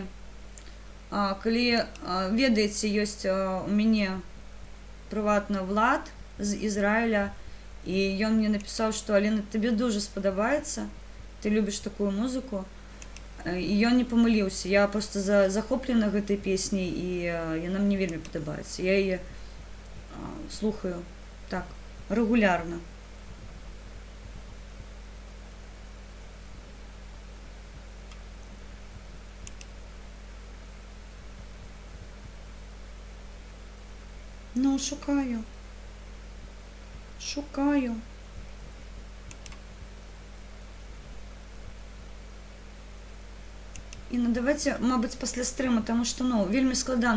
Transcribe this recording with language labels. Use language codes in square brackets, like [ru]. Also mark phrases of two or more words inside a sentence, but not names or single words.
[be] Калі, ведаеце, ёсць у мяне прыватна Влад з Ізраіля, і ён мне напісаў, што Алена, табе дуже спадабаецца, ты любіш такую музыку, і ён не памыліўся. Я проста захоплена гэтай песняй, і яна мне вельмі падабаецца. Я яе слухаю так рэгулярна. Ну, шукаю. [uk] Інна, давайте, мабуть, після стріму, тому що, ну, вельми складано.